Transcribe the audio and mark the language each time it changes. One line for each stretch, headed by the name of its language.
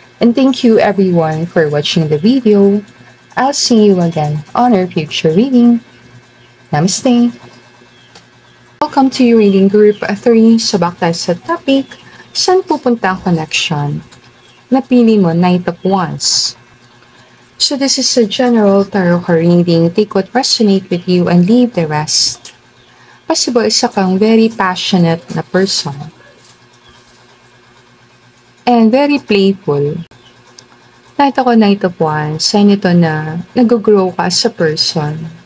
English: And thank you everyone for watching the video. I'll see you again on our future reading. Namaste! Welcome to your reading group 3.
Filipino: Sabak tayo sa topic, saan pupunta ang connection? Napili mo,
English: Knight of Wands. So this is a general tarot card reading. Take what resonates with you and leave the rest.
Filipino: Possible isa kang very passionate na person.
English: And very playful.
Filipino: Nakita ko Knight of Wands, sign ito na nag-grow ka sa person.